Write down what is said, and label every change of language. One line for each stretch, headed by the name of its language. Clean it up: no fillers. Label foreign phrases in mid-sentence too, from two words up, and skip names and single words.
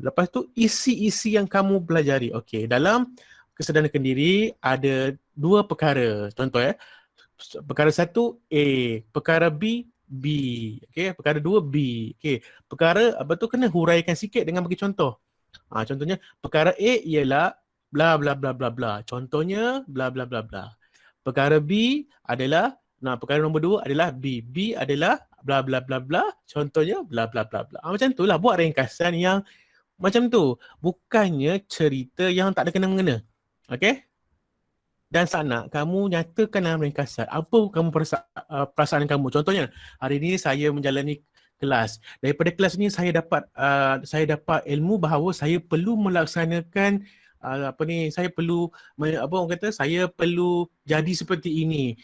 Malay: Lepas tu isi-isi yang kamu pelajari. Okey, dalam kesedaran kendiri ada 2 perkara. Contoh perkara 1 A, perkara B B. Okey, perkara 2 B. Okey, perkara apa tu kena huraikan sikit dengan bagi contoh. Contohnya perkara A ialah bla bla bla bla bla. Contohnya bla bla bla bla. Perkara B adalah perkara nombor 2 adalah B. B adalah bla bla bla bla. Contohnya bla bla bla bla. Macam itulah buat ringkasan yang Macam tu. Bukannya cerita yang tak ada kena-mengena. Okay? Dan sana kamu nyatakan dalam ringkasan apa kamu perasaan kamu. Contohnya, hari ini saya menjalani kelas. Daripada kelas ini saya dapat ilmu bahawa saya perlu melaksanakan saya perlu saya perlu jadi seperti ini.